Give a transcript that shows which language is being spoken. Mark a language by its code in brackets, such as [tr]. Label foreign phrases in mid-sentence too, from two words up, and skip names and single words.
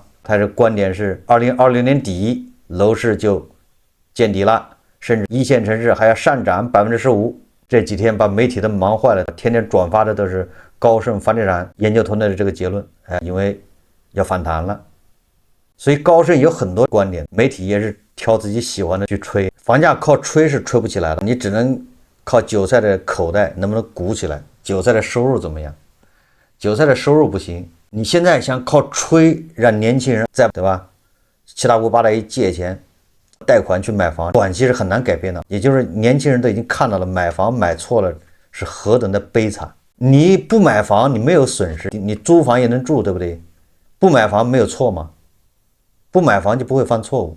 [zh] 他的觀點是2020年底樓市就見底了，甚至一線城市還要上漲15%。這幾天把媒體都忙壞了，天天轉發的都是高盛房地產研究團隊的這個結論，因為要反彈了。所以高盛有很多觀點，媒體也是挑自己喜歡的去吹。房價靠吹是吹不起來的，你只能靠韭菜的口袋能不能鼓起來，韭菜的收入怎麼樣？韭菜的收入不行，你現在想靠吹讓年輕人在對吧，七大姑八大姨借錢貸款去買房，短期是很難改變的。也就是年輕人都已經看到了買房買錯了是何等的悲慘。你不買房你沒有損失，你租房也能住，對不對？不買房沒有錯嗎？不買房就不會犯錯誤。